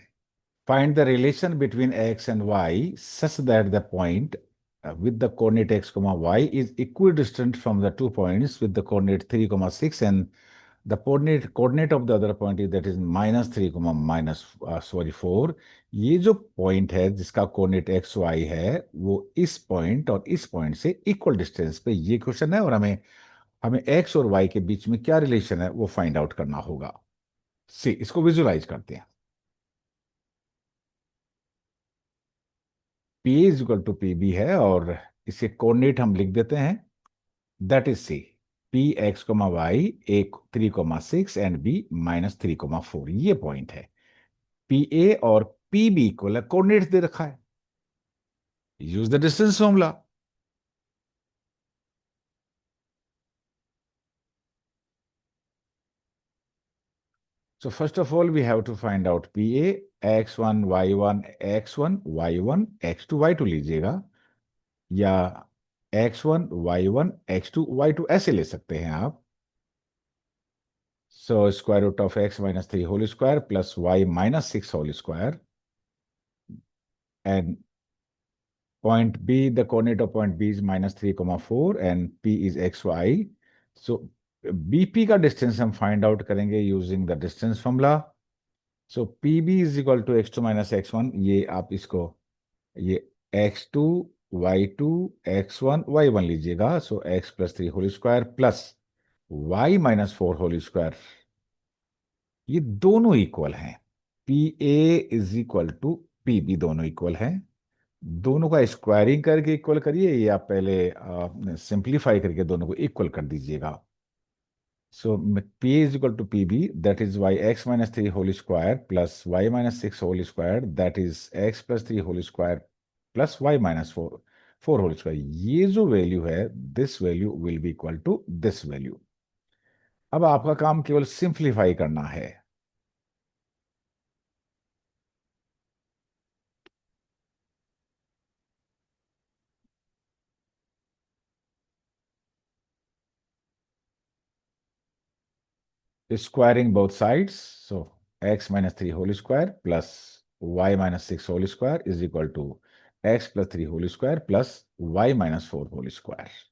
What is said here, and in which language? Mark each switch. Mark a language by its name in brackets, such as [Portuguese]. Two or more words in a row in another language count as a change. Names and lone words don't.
[English] Find the relation between x and y such that the point with the coordinate x comma y is equidistant from the 2 points with the coordinate 3 comma 6 and the coordinate of the other point is that is minus 3 comma minus 4. [Hindi] ये जो पॉइंट है जिसका कोऑर्डिनेट एक्स वाई है वो इस पॉइंट और इस पॉइंट से [English] equal distance [Hindi] पे, ये क्वेश्चन है और हमें हमें एक्स और वाई के बीच में क्या रिलेशन है वो [English] find out [Hindi] करना होगा. सी, इसको विजुलाइज करते हैं. [English] P is equal to P B [Hindi] है और इसे कोऑर्डिनेट हम लिख देते हैं, [English] that is C P x comma y A 3,6 and B minus 3,4. [Hindi] ये पॉइंट है. पी ए और पी बी को कोऑर्डिनेट दे रखा है. [English] use the distance formula. So first of all, we have to find out PA, x1, y1, x1, y1, x2, y2 [Hindi] लीजिएगा, या x1, y1, x2, y2 ऐसे ले सकते हैं आप. [English] So square root of x minus 3 whole square plus y minus 6 whole square. And point B, the coordinate of point B is minus 3, 4 and P is xy. [Hindi] So BP का डिस्टेंस हम [English] find out [Hindi] करेंगे [English] using the distance formula. so P B is equal to x2 minus x1. [Hindi] ये आप इसको ये x2 y2 x1 y1 लीजिएगा. [English] so x plus 3 whole square plus y minus 4 whole square, [Hindi] ये दोनों इक्वल हैं. [English] P A is equal to P B, [Hindi] दोनों इक्वल हैं. दोनों का स्क्वायरिंग करके इक्वल करिए या पहले सिंप्लीफाई करके दोनों को इक्वल कर दीजिएगा. [English] So P is equal to PB, that is y x minus 3 whole square plus y minus 6 whole square, that is x plus 3 whole square plus y minus 4 whole square. [Hindi] ये जो वैल्यू है, [English] this value will be equal to this value. [Hindi] अब आपका काम केवल सिंप्लीफाई करना है. [English] Squaring both sides, so x minus 3 whole square plus y minus 6 whole square is equal to x plus 3 whole square plus y minus 4 whole square.